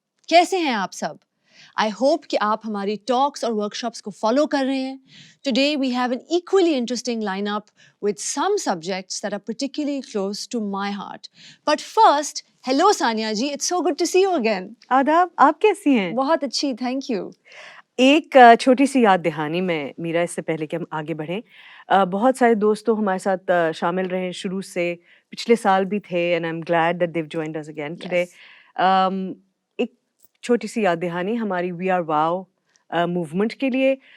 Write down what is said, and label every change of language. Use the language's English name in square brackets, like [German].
[Urdu] کیسے ہیں آپ سب؟ [English] I hope [Urdu] کہ آپ ہماری ٹاکس اور ورکشاپس کو فالو کر رہے ہیں. [English] Today we have an equally interesting lineup with some subjects that are particularly close to my heart. But first, hello Sania ji, it's so good to see you again. [Urdu] آداب, آپ کیسی ہیں؟ بہت اچھی, [English] thank you. [Urdu] ایک چھوٹی سی یاد دہانی میں میرا اس سے پہلے کہ ہم آگے بڑھیں. بہت سارے دوست تو ہمارے ساتھ شامل رہے شروع سے, پچھلے سال بھی تھے, [English] and I'm glad that they've joined us again today. [Urdu] ایک چھوٹی سی یاد دہانی ہماری وی آر واو موومنٹ کے لیے.